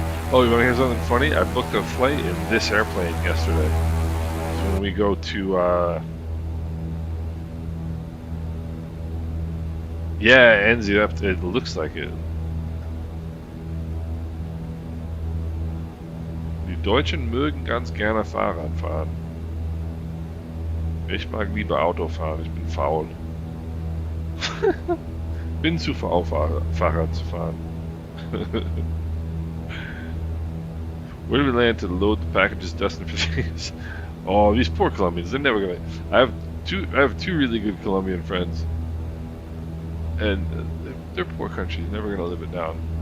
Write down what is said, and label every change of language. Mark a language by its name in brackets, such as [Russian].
[English] Oh, you want to hear something funny? I booked a flight in this airplane yesterday. So when we go to, yeah, Enzi, it looks like it. [German] Die Deutschen mögen ganz gerne Fahrrad fahren. Ich mag lieber Auto fahren, ich bin faul. Bin zu faul, Fahrrad zu fahren. [English] Where do we land to load the packages destined for things? Oh, these poor Colombians, they're never gonna. I have two really good Colombian friends. And their poor country is never gonna live it down.